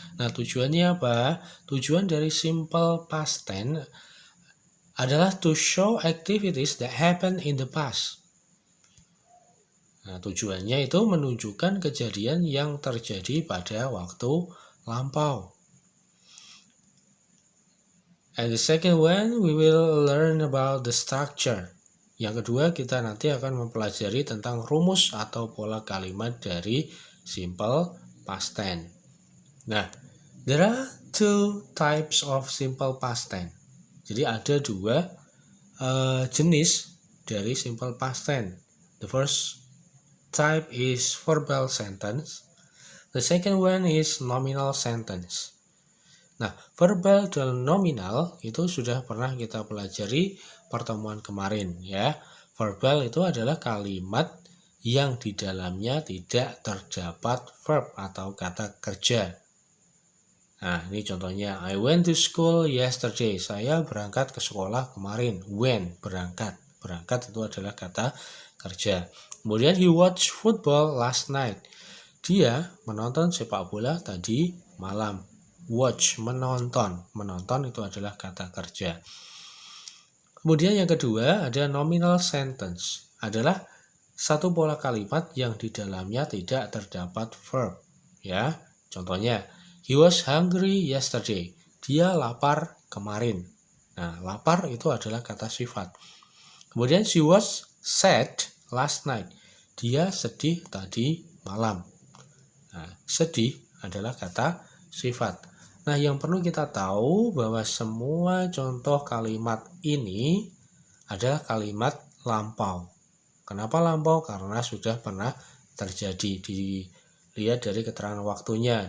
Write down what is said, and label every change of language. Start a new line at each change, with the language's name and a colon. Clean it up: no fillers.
Indonesian: Nah, tujuannya apa? Tujuan dari
English: simple past tense adalah to show activities that happen in the past.
Indonesian: Nah, tujuannya itu menunjukkan kejadian yang terjadi pada waktu lampau.
English: And the second one, we will learn about the structure.
Indonesian: Yang kedua, kita nanti akan mempelajari tentang rumus atau pola kalimat dari simple past tense.
English: Nah, there are two types of simple past tense.
Indonesian: Jadi ada dua jenis dari simple past tense.
English: The first type is verbal sentence. The second one is nominal sentence.
Indonesian: Nah, verbal dan nominal itu sudah pernah kita pelajari pertemuan kemarin ya. Verbal itu adalah kalimat yang di dalamnya tidak terdapat verb atau kata kerja. Nah, ini contohnya,
English: I went to school yesterday.
Indonesian: Saya berangkat ke sekolah kemarin. Went, berangkat. Berangkat itu adalah kata kerja.
English: Kemudian he watched football last night.
Indonesian: Dia menonton sepak bola tadi malam. Watch, menonton. Menonton itu adalah kata kerja. Kemudian yang kedua ada nominal sentence. Adalah satu pola kalimat yang di dalamnya tidak terdapat verb.
English: Ya, contohnya, he was hungry yesterday.
Indonesian: Dia lapar kemarin. Nah, lapar itu adalah kata sifat.
English: Kemudian she was sad last night.
Indonesian: Dia sedih tadi malam. Nah, sedih adalah kata sifat. Nah, yang perlu kita tahu bahwa semua contoh kalimat ini adalah kalimat lampau. Kenapa lampau? Karena sudah pernah terjadi. Dilihat dari keterangan waktunya.